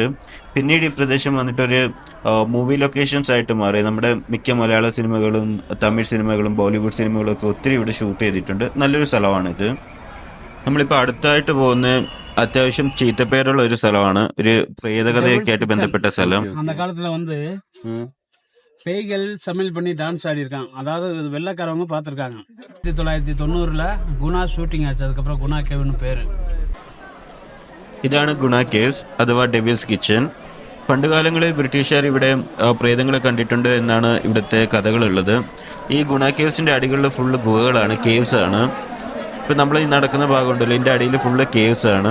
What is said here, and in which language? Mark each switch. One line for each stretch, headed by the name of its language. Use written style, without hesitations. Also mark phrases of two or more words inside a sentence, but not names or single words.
Malayalam: പിന്നീട് ഈ പ്രദേശം വന്നിട്ടൊരു
English: movie locations
Malayalam: ആയിട്ട് മാറി. നമ്മുടെ മിക്ക മലയാള സിനിമകളും തമിഴ് സിനിമകളും ബോളിവുഡ് സിനിമകളും ഒക്കെ ഒത്തിരി ഇവിടെ ഷൂട്ട് ചെയ്തിട്ടുണ്ട്. നല്ലൊരു സ്ഥലമാണിത്. നമ്മളിപ്പോൾ അടുത്തായിട്ട് പോകുന്ന അത്യാവശ്യം ചീത്തപ്പേരുള്ള ഒരു സ്ഥലമാണ്. ഒരു പ്രേതകഥയൊക്കെ ആയിട്ട് ബന്ധപ്പെട്ട സ്ഥലം.
Tamil: பேய்கள் சமையல் பண்ணி டான்ஸ் ஆடி இருக்காங்க. அதாவது வெள்ளைக்காரவங்க பார்த்துருக்காங்க. 1990 குணா ஷூட்டிங் ஆச்சு. அதுக்கப்புறம் குணா கேவ்னு பேரு.
Malayalam: ഇതാണ് ഗുണ കേവ്സ് അഥവാ ഡെവിൽസ് കിച്ചൺ. പണ്ടുകാലങ്ങളിൽ ബ്രിട്ടീഷുകാർ ഇവിടെ പ്രേതങ്ങളെ കണ്ടിട്ടുണ്ട് എന്നാണ് ഇവിടുത്തെ കഥകളുള്ളത്. ഈ ഗുണ കേവ്സിന്റെ അടികളിൽ ഫുള്ള് ഗുഹകളാണ്, കേവ്സ് ആണ്. ഇപ്പം നമ്മൾ ഈ നടക്കുന്ന ഭാഗമുണ്ടല്ലോ, ഇതിൻ്റെ അടിയിൽ ഫുള്ള് കേവ്സ് ആണ്.